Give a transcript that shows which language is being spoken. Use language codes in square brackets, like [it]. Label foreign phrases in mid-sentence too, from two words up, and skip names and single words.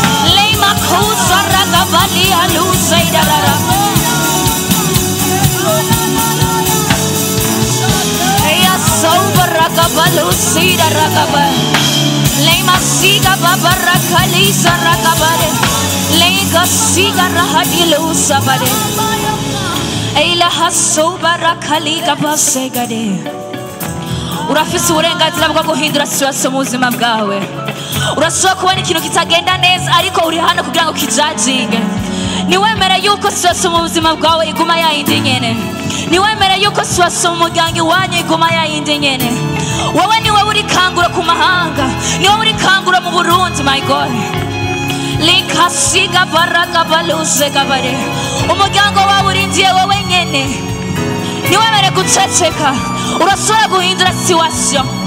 [rn] Bali alu saidara Eya sobara balu saidara kaba Lema siga babara kali saraka bare Lega siga rahadilu sabare Eila hasobara kali kaba segade Urafise uburenganzira bwo guhindura situation mu buzima bwawe urashobora kubona ikintu kitagenda neza ariko uri hano kugira ngo kijajinge niwemere yuko situation mu buzima bwawe iguma yayindi nyene niwemere yuko situation mu muryango iwanyu iguma yayindi nyene wowe niwe uri kangura ku mahanga niwe uri kangura mu Burundi [en] my God likasiga baraka baluse kabare [rn] umuryango wawe urindiye wowe nyene niwemere guceceka urashobora guhindura situation